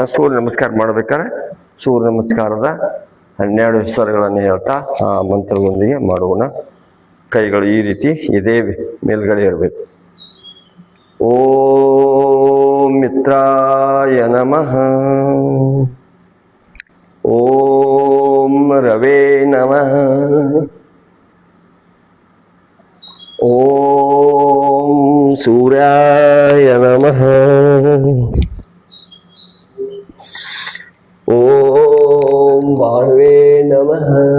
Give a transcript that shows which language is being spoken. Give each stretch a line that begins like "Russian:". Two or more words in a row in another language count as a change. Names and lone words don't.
Kannada: ಸೂರ್ಯ ನಮಸ್ಕಾರ ಮಾಡ್ಬೇಕಾದ್ರೆ ಸೂರ್ಯ ನಮಸ್ಕಾರದ 12 ಹೆಸರುಗಳನ್ನು ಹೇಳ್ತಾ ಆ ಮಂತ್ರದೊಂದಿಗೆ ಮಾಡೋಣ. ಕೈಗಳು ಈ ರೀತಿ ಇದೇ ಮೇಲ್ಗಡೆ ಇರಬೇಕು.
Sanskrit: ಓಂ ಮಿತ್ರಾಯ ನಮಃ, ಓಂ ರವೇ ನಮಃ, ಓಂ ಸೂರ್ಯಾಯ ನಮಃ, ಓಂ ಭಾನುವೇ ನಮಃ,